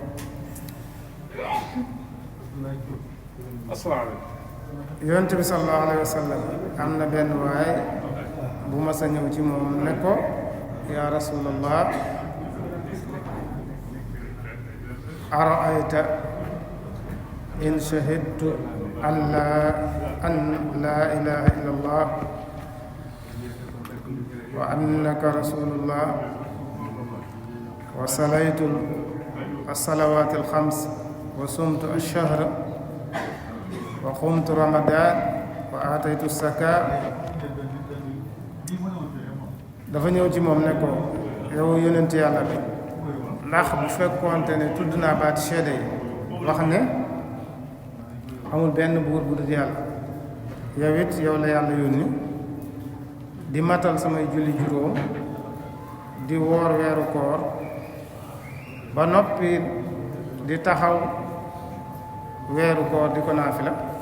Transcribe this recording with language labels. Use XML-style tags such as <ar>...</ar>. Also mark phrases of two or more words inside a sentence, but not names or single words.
<wo>yonent bi</wo> <ar>صلى الله عليه وسلم</ar> <wo>am na benn waay bu ma sa ñëw ci moom ne ko</wo> <ar>يا رسول الله أرأيت إن شهدت أن لا إله إلا الله وأنك رسول الله وصليت الصلوات الخمس وصمت الشهر وقمت رمضان وآتيت الزكاة</ar> <wo>dafa ñëw ci moom ne ko yow yonent yàlla bi ndax bu fekkoonte ne tudd naa baati seede yi wax ne amul benn buur bu dul yàlla yow it yow la yàlla yónni di matal samay julli juróom di woor weeru koor ba noppi di taxaw weeru koor di ko naafila</wo>